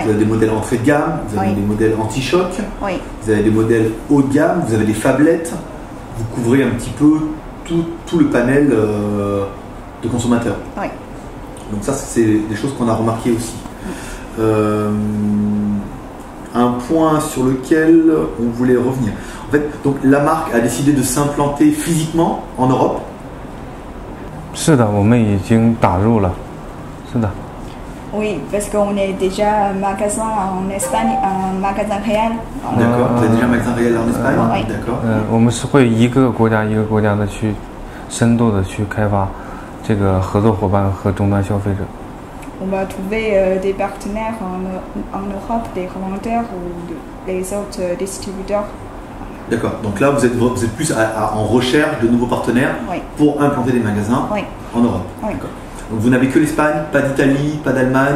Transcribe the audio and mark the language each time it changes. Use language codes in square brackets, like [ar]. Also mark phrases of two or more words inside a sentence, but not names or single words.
[fr] Vous avez des modèles entrée de gamme, vous avez des modèles anti-choc, vous avez des modèles haut de gamme, vous avez des phablettes, vous couvrez un petit peu tout le panel de consommateurs. Oui. Donc ça, c'est des choses qu'on a remarquées aussi. Un point sur lequel on voulait revenir. En fait, donc la marque a décidé de s'implanter physiquement en Europe. [zh] 是的，我们已经打入了。是的。 [fr] Oui, parce qu'on est déjà un magasin en Espagne, un magasin réel. D'accord. Vous avez déjà un magasin réel en Espagne. Oui. D'accord. [zh] 我们是会一个国家一个国家的去深度的去开发这个合作伙伴和终端消费者。 [fr] On va trouver des partenaires en Europe, des revendeurs ou les autres distributeurs. D'accord. Donc là, vous êtes plus en recherche de nouveaux partenaires pour implanter des magasins en Europe. D'accord. Donc vous n'avez que l'Espagne, pas d'Italie, pas d'Allemagne.